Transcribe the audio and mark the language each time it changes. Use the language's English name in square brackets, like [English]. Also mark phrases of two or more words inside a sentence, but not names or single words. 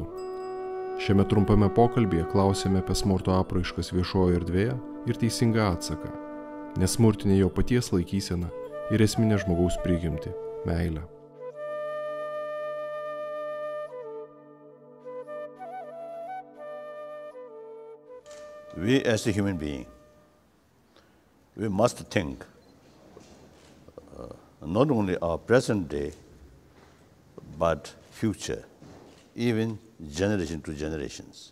[Lithuanian] Šiame trumpame pokalbyje klausėme apie smurto apraiškas viešojoje erdvėje ir teisingą atsaką, nesmurtinę jo paties laikyseną ir esminę žmogaus prigimtį – meilę. [English] We as a human being, we must think not only our present day, but future, even generation to generations.